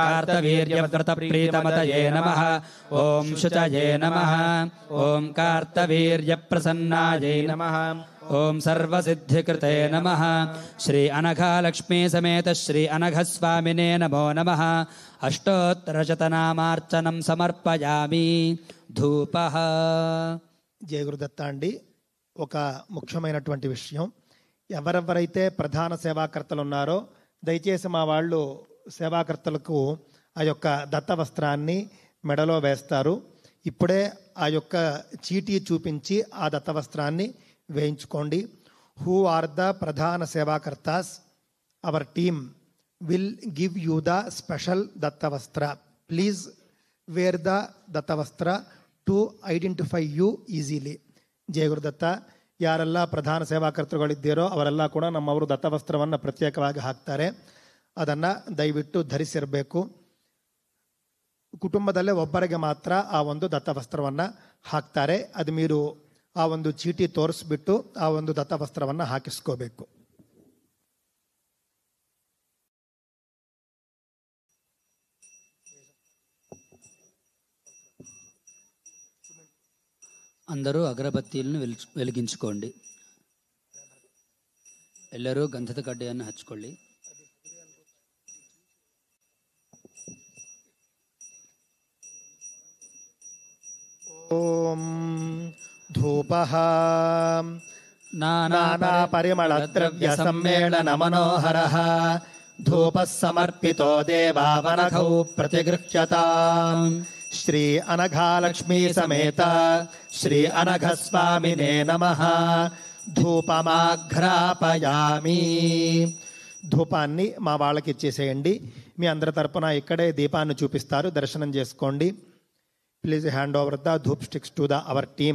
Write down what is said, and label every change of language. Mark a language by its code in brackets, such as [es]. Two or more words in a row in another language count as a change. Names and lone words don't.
[sa] कार्तवीर्यव्रतप्रीतमतये नमः ॐ शुचये नमः ॐ कार्तवीर्यप्रसन्नायै नमः ॐ सर्वसिद्धिकृते नमः श्री अनघालक्ष्मी समेत श्री अनघस्वामिने नमो नमः अष्टोत्तरशतनामार्चनं समर्पयामि ధూపః. [te] జయ గురుదత్త అండి. ఒక ముఖ్యమైనటువంటి విషయం, ఎవరెవరైతే ప్రధాన సేవాకర్తలు ఉన్నారో దయచేసి మా వాళ్ళు సేవాకర్తలకు ఆ యొక్క దత్తవస్త్రాన్ని మెడలో వేస్తారు. ఇప్పుడే ఆ యొక్క చీటీ చూపించి ఆ దత్తవస్త్రాన్ని వేయించుకోండి. [en] who are the [te] ప్రధాన సేవాకర్తాస్? [en] our team will give you the special దత్తవస్త్ర. please wear the ದತ್ತವಸ್ತ್ರ to identify you easily. [kn] ಜಯ ಗುರುದತ್ತ. ಯಾರೆಲ್ಲ ಪ್ರಧಾನ ಸೇವಾಕರ್ತರುಗಳಿದ್ದೀರೋ ಅವರೆಲ್ಲ ಕೂಡ ನಮ್ಮವರು ದತ್ತವಸ್ತ್ರವನ್ನು ಪ್ರತ್ಯೇಕವಾಗಿ ಹಾಕ್ತಾರೆ. ಅದನ್ನು ದಯವಿಟ್ಟು ಧರಿಸಿರಬೇಕು. ಕುಟುಂಬದಲ್ಲೇ ಒಬ್ಬರಿಗೆ ಮಾತ್ರ ಆ ಒಂದು ದತ್ತವಸ್ತ್ರವನ್ನು ಹಾಕ್ತಾರೆ. ಅದು మీరు ಆ ಒಂದು ಚೀಟಿ ತೋರಿಸ್ಬಿಟ್ಟು ಆ ಒಂದು ದತ್ತವಸ್ತ್ರವನ್ನು ಹಾಕಿಸ್ಕೋಬೇಕು. [te] అందరూ అగరబత్తీలను వెలిగించుకోండి. [kn] ಎಲ್ಲರೂ ಗಂಧದ ಕಡ್ಡಿಯನ್ನು ಹಚ್ಕೊಳ್ಳಿ. [sa] ಓಂ ಧೂಪಃ ನಾನಾ ಪರಿಮಳ ದ್ರವ್ಯ ಸಮ್ಮೇಳನ ಮನೋಹರಃ ಧೂಪಃ ಸಮರ್ಪಿತೋ ದೇವಾವನಘೌ ಪ್ರತಿಗೃಹ್ಯತಾಂ. ಶ್ರೀ అనఘాలక్ష్మీ సమేత శ్రీ అనఘస్వామినే నమః. [te] ధూపమాఘ్రాపయామి. ధూపాన్ని మా వాళ్ళకి ఇచ్చేసేయండి. మీ అందరి తరపున ఇక్కడే దీపాన్ని చూపిస్తారు, దర్శనం చేసుకోండి. [en] please hand over the dhoop sticks to the our team.